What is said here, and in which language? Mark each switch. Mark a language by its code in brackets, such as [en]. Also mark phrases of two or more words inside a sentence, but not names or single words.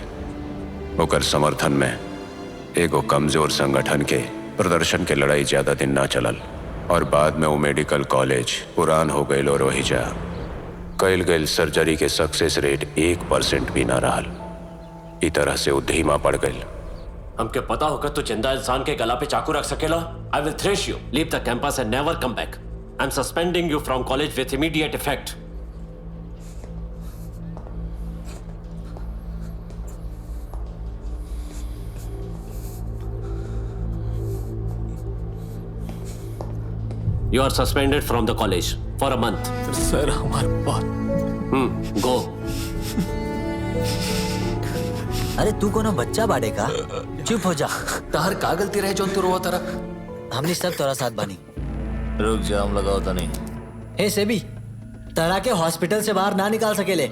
[bho] ओकर समर्थन में एगो कमजोर संगठन के प्रदर्शन के लड़ाई ज्यादा दिन ना चलल और बाद में वो मेडिकल कॉलेज पुरान हो गई और वही जा कैल गई सर्जरी के सक्सेस रेट 1% भी ना रहल। ई तरह से वो धीमा पड़ गई। हमके पता होकर तो जिंदा इंसान के गला पे चाकू रख सकेला। [en] I will thrash you, leave the campus and never come back. I am suspending you from college with immediate effect. You are suspended from the college for a month. [bho] सर हमारे बात [en] Go. [bho] अरे तू कोनो बच्चा बाड़े का? चुप हो जा। तार का गलती रहे जो तू रोवा तारा? हमने सब तोरा साथ बानी। रुक जा, हम लगाओ था नहीं। हे सेबी, तारा के हॉस्पिटल से बाहर ना निकाल सकेले।